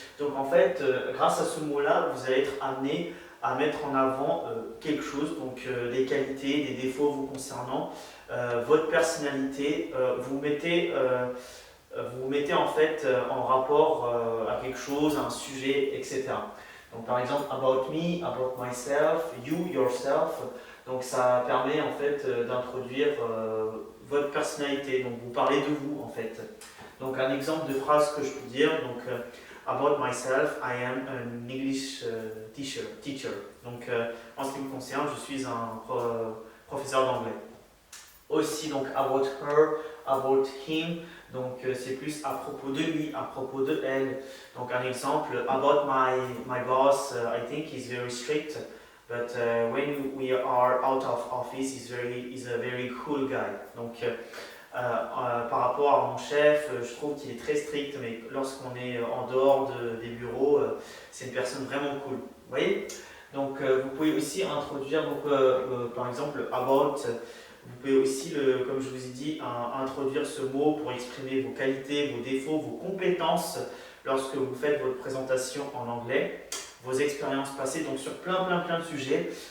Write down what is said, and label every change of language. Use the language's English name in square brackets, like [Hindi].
[French] Donc en fait, grâce à ce mot-là, vous allez être amené à mettre en avant quelque chose, donc des qualités, des défauts vous concernant, votre personnalité, vous mettez en fait en rapport à quelque chose, à un sujet, etc. Donc par exemple, [English] about me, about myself, you, yourself. [French] Donc ça permet en fait d'introduire votre personnalité. Donc vous parlez de vous en fait. Donc un exemple de phrase que je peux dire. Donc [English] about myself, I am an English teacher. [French] Donc en ce qui me concerne, je suis un professeur d'anglais. Aussi donc [English] about her, about him. [French] Donc c'est plus à propos de lui, à propos de elle. Donc un exemple, [English] about my boss, I think he's very strict, but when we are out of office, he's a very cool guy. [French] Donc par rapport à mon chef, je trouve qu'il est très strict, mais lorsqu'on est en dehors des bureaux, c'est une personne vraiment cool. Vous voyez? Donc vous pouvez aussi introduire, donc, par exemple, about. Vous pouvez aussi, comme je vous ai dit, introduire ce mot pour exprimer vos qualités, vos défauts, vos compétences lorsque vous faites votre présentation en anglais, vos expériences passées, donc sur plein de sujets.